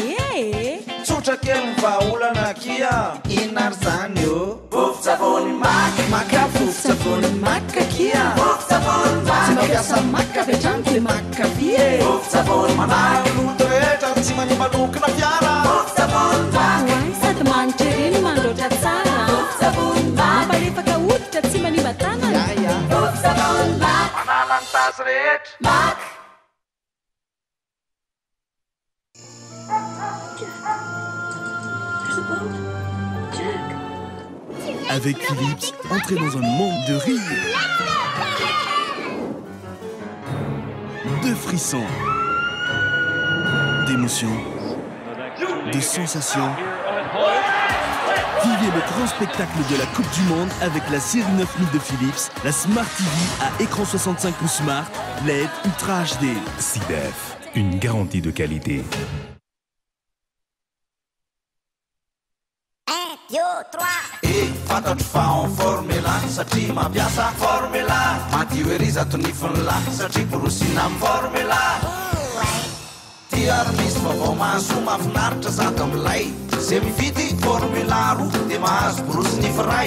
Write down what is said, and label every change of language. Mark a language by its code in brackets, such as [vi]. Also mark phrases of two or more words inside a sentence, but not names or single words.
[mg] tsotra kely vahaolana kia inona ary zany io vovon-tsavony maka maka vovon-tsavony maka kia vovon-tsavony maka tsy mampiasa maka vetrany dia maka vie vovon-tsavony manaka loto rehetra tsy manimalokona fiara vovon-tsavony maka oay sady manitra ireny mandroatra tsara vovon-tsavony maka mampalefaka hoditra tsy manimba tanana vovon-tsavony maka manala ny tasy rehetra maka. [fr] Avec Philips, entrez dans un monde de rire, de frissons, d'émotions, de sensations. Vivez le grand spectacle de la Coupe du Monde avec la série 9000 de Philips, la Smart TV à écran 65 pouces Smart, LED Ultra HD. CDF, une garantie de qualité. 1, 2, 3. [mg] Fantatro fa en formula satria mampiasa formula madio ery zato nifiny la satria borosina amin'ny formula tiary misy vaovao mahasoa mahafinaritra zato amilay zay mividy formula roa dia mahazo borosy nify ray